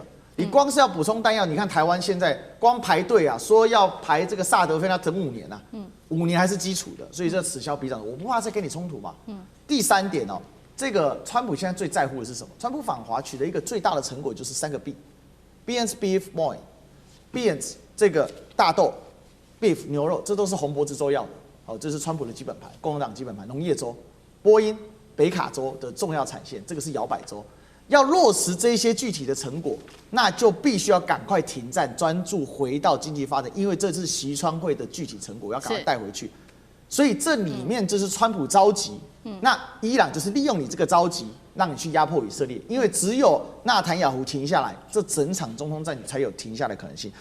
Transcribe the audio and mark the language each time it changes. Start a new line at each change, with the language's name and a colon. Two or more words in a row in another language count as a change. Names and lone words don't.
Chinese: 你光是要補充彈藥，你看台灣現在光排隊啊，說要排這個薩德菲，要等5年啊，5年還是基礎的，所以這此消彼長，我不怕再跟你衝突嘛。第3點哦，這個川普現在最在乎的是什麼？川普訪華取得一個最大的成果就是3個 B，
English: Beans Beef Boy，
Chinese: Beans 這個大豆 ，Beef 牛肉，這都是紅脖子州要的，哦，這是川普的基本盤，共和黨基本盤，農業州，波音北卡州的重要產線，這個是搖擺州。要落實這些具體的成果，那就必須要趕快停戰，專注回到經濟發展，因為這是習川會的具體成果，要趕快帶回去。所以這裡面就是川普着急，那伊朗就是利用你這個着急，讓你去壓迫以色列，因為只有納坦雅胡停下來，這整場中東戰才有停下來的可能性。